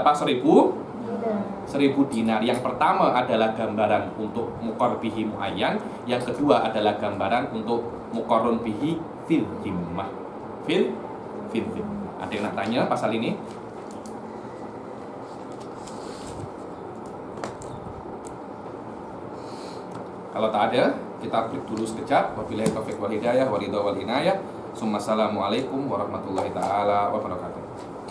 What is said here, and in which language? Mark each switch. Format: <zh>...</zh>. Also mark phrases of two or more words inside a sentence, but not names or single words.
<ms>1000 dinar. Yang pertama adalah gambaran untuk</ms> <ar>مقر به معين,</ar> <ms>yang kedua adalah gambaran untuk</ms> <ar>مقر به في الذمة. في الذمة.</ar> <ms>Ada yang nak tanya pasal ini? Kalau tak ada, kita break dulu sekejap.</ms> <ar>وبالله التوفيق والهداية والرضا والعناية. السلام عليكم ورحمة الله تعالى وبركاته.</ar>